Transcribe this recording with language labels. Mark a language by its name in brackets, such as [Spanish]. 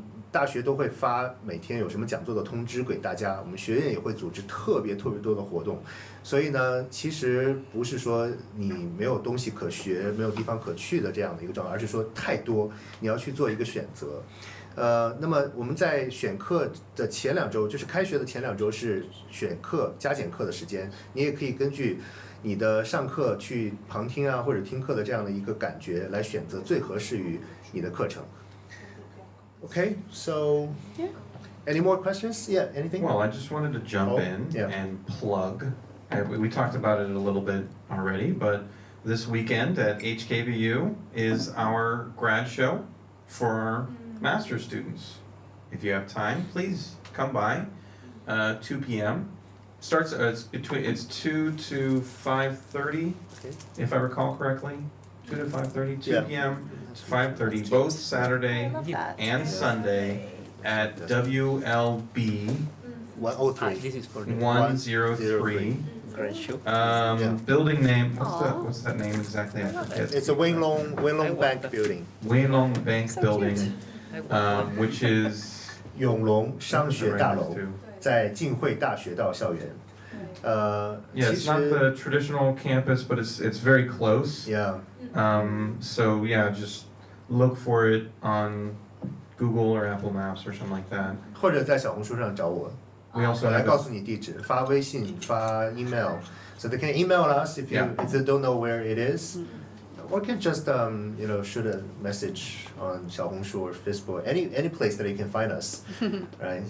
[Chinese] 大学都会发每天有什么讲座的通知给大家，我们学院也会组织特别多的活动，所以呢，其实不是说你没有东西可学、没有地方可去的这样的一个状态，而是说太多，你要去做一个选择。那么我们在选课的前2周，就是开学的前2周是选课加减课的时间，你也可以根据你的上课去旁听啊或者听课的这样的一个感觉来选择最合适于你的课程。 [English] Okay, so any more questions? Yeah, anything? Well, I just wanted to jump in and plug. We talked about it a little bit already, but this weekend at HKBU is our grad show for our master's students. If you have time, please come by. 2 p.m. Starts it's 2 to 5:30, if I recall correctly. 2 to 5:30, 2 p.m. to 5:30, both Saturday and Sunday at WLB 103. This is for the 103. grand show. Building name. What's that name exactly? I forget. It's a Winglong Bank building. Weilong Bank Building, which is [Chinese] 永隆商学大楼，在浸会大学道校园。 [English] yeah, it's not the traditional campus, but it's very close. Yeah. So yeah, just look for it on Google or Apple Maps or something like that. [Chinese] 或者在小红书上找我， [English] We also [Chinese] 我来 [English] have [Chinese] 告诉你地址，发微信、发 [English] email， so they can email us if they don't know where it is, or can just shoot a message on 小红书 or Facebook, any place that you can find us, right?